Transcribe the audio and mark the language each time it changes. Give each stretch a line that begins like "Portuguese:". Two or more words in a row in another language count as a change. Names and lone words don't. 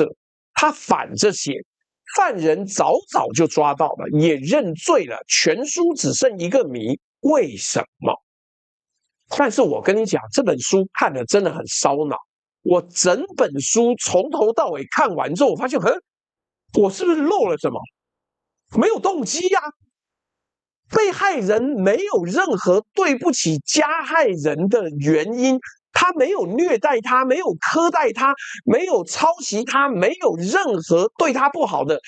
Chinese: 他反着寫，犯人早就抓到了，也認罪了，全書只剩一個謎：為什麼？但是我跟你講，這本書看了真的很燒腦。我整本書從頭到尾看完之後，我發現，我是不是漏了什麼？沒有動機呀。被害人沒有任何對不起加害人的原因，他沒有虐待他，沒有苛待他，沒有抄襲他，沒有任何對他不好的。